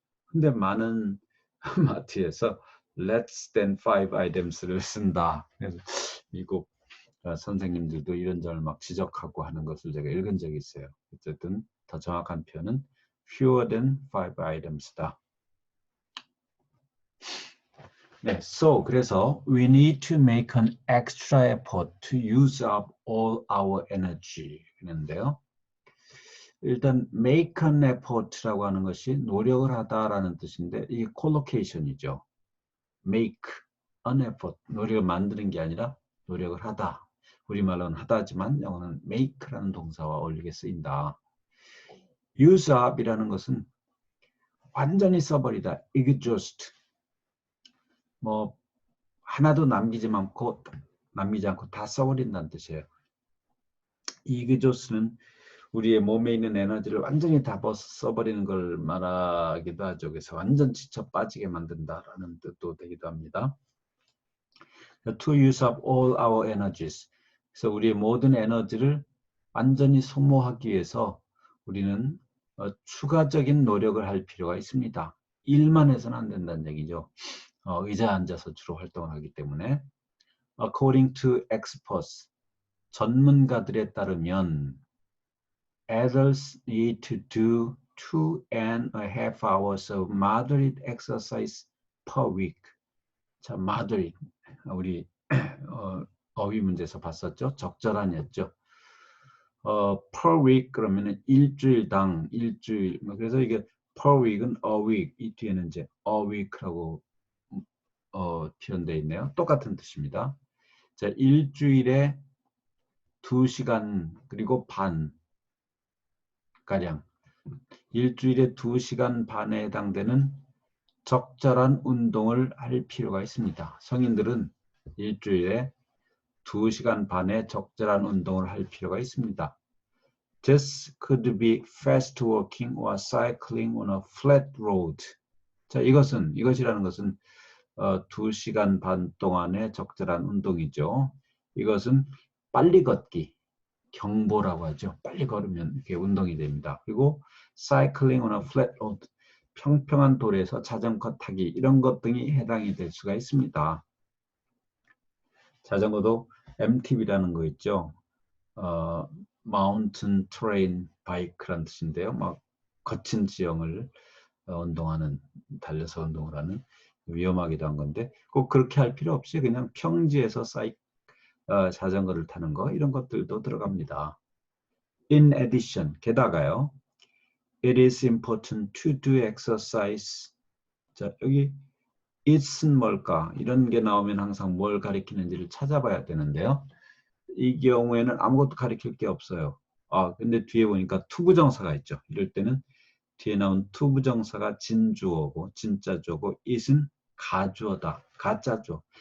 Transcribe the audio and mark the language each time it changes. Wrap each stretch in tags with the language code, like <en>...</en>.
<ko>근데 많은 마트에서</ko> <en>less than 5 items</en> <ko>를 쓴다. 그래서 미국 선생님들도 이런 점을 막 지적하고 하는 것을 제가 읽은 적이 있어요. 어쨌든 더 정확한 표현은</ko> <en>fewer than 5 items</en> <ko>다. 네,</ko> <en>so</en> <ko>그래서</ko> <en>we need to make an extra effort to use up all our energy</en> <ko>했는데요. 일단</ko> <en>make an effort</en> <ko>라고 하는 것이 노력을 하다라는 뜻인데 이게 collocation이죠.</ko> <en>make an effort,</en> <ko>노력을 만드는 게 아니라 노력을 하다. 우리말로는 하다지만 영어는 make라는 동사와 어울리게 쓰인다. use up이라는 것은 완전히 써버리다, exhaust. 하나도 남기지 않고 다 써버린다는 뜻이에요. exhaust는 우리의 몸에 있는 에너지를 완전히 다 써버리는 걸 말하기도 하죠. 그래서 완전 지쳐 빠지게 만든다라는 뜻도 되기도 합니다.</ko> <en>To use up all our energies.</en> <ko>그래서 우리의 모든 에너지를 완전히 소모하기 위해서 우리는 추가적인 노력을 할 필요가 있습니다. 일만 해서는 안 된다는 얘기죠. 의자에 앉아서 주로 활동을 하기 때문에.</ko> <en>According to experts,</en> <ko>전문가들에 따르면</ko> <en>adults need to do 2.5 hours of moderate exercise per week.</en> <ko>자, moderate. 우리 어휘 문제에서 봤었죠? 적절한이었죠. per week 그러면은 일주일당 일주일. 그래서 이게 per week은 a week, 이 뒤에는 이제 a week라고 표현되어 있네요. 똑같은 뜻입니다. 자, 일주일에 2시간 그리고 반 가량. 일주일에 2시간 반에 해당되는 적절한 운동을 할 필요가 있습니다. 성인들은 일주일에 2시간 반의 적절한 운동을 할 필요가 있습니다.</ko> <en>This could be fast walking or cycling on a flat road.</en> <ko>자, 이것이라는 것은 2시간 반 동안의 적절한 운동이죠. 이것은 빨리 걷기, 경보라고 하죠. 빨리 걸으면 이렇게 운동이 됩니다. 그리고</ko> <en>cycling on a flat road.</en> <ko>평평한 돌에서 자전거 타기 이런 것 등이 해당이 될 수가 있습니다. 자전거도 MTB라는 거 있죠. Mountain Terrain Bike라는 뜻인데요. 막 거친 지형을 운동하는, 달려서 운동을 하는, 위험하기도 한 건데 꼭 그렇게 할 필요 없이 그냥 평지에서 자전거를 타는 거 이런 것들도 들어갑니다.</ko> <en>In addition,</en> <ko>게다가요.</ko> <en>It is important to do exercise.</en> <ko>자, 여기 it은 뭘까? 이런 게 나오면 항상 뭘 가리키는지를 찾아봐야 되는데요. 이 경우에는 아무것도 가리킬 게 없어요. 근데 뒤에 보니까 투부정사가 있죠. 이럴 때는 뒤에 나온 투부정사가 진주어고 진짜주어고 it은 가주어다. 가짜죠.</ko>